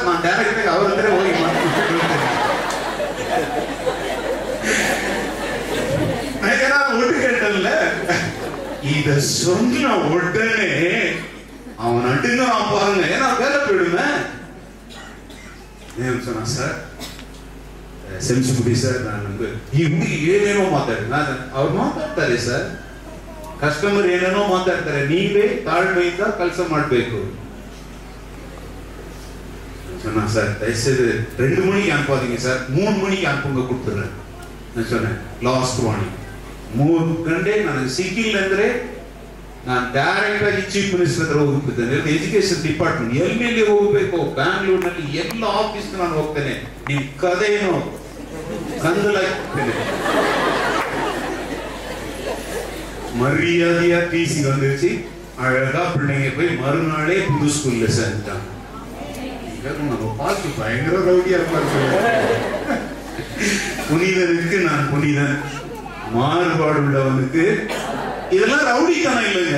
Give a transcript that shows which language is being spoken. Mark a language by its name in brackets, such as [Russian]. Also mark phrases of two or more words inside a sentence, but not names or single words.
[Tamil] நான் டைரக்டா அவர்கிட்ட போய் ஒன்று கேட்டேன்ல. இத சொன்ன உடனே அவன் நடுங்க பாருங்க, ஏன்னா வேலை போயிடுவேன். சொன்னா சார் [English] sensibility sir, [Kannada] ನನಗೆ ಈ ಹುಡುಗಿ ಏನೇನೋ ಮಾತಾಡ್ತಾರೆ. ಅವ್ರು ಮಾತಾಡ್ತಾರೆ ಸರ್, ಕಸ್ಟಮರ್ ಏನೇನೋ ಮಾತಾಡ್ತಾರೆ, ನೀವೇ ತಾಳ್ಮೆಯಿಂದ ಕೆಲಸ ಮಾಡಬೇಕು. [Tamil] சொன்னா சார் தயவுசெய்து 2 மணிக்கு அனுப்பாதீங்க சார், 3 மணிக்கு அனுப்புங்க கொடுத்துறேன். நான் சொன்னேன் [English] last warning [Kannada] 3 ಗಂಟೆ ನನಗೆ ಸಿಕ್ಕಿಲ್ಲ ಅಂದ್ರೆ ನಾನು ಡೈರೆಕ್ಟ್ ಆಗಿ [English] chief minister [Kannada] ಹತ್ರ ಹೋಗ್ಬಿಡ್ತೇನೆ. [English] education department [Kannada] ಎಲ್ಲಿ ಹೋಗ್ಬೇಕು, ಬ್ಯಾಂಗ್ಳೂರ್ನಲ್ಲಿ ಎಲ್ಲ ಆಫೀಸ್ ನಾನು ಹೋಗ್ತೇನೆ. ನಿಮ್ ಕಥೆ ಏನೋ கந்தலாக்கிட்டேன். [Tamil] மரியாதையா டிசி வந்துருச்சு. அழகா பிள்ளைங்க போய் மறுநாளே புது ஸ்கூல்ல சேர்ந்துட்டாங்க. நம்ம பார்த்து பயங்கர ரவுடியா இருப்பாரு. புனிதனுக்கு நான் புனிதன், மாறுபாடு உள்ளவனுக்கு இதெல்லாம் ரவுடித்தனம் இல்லைங்க.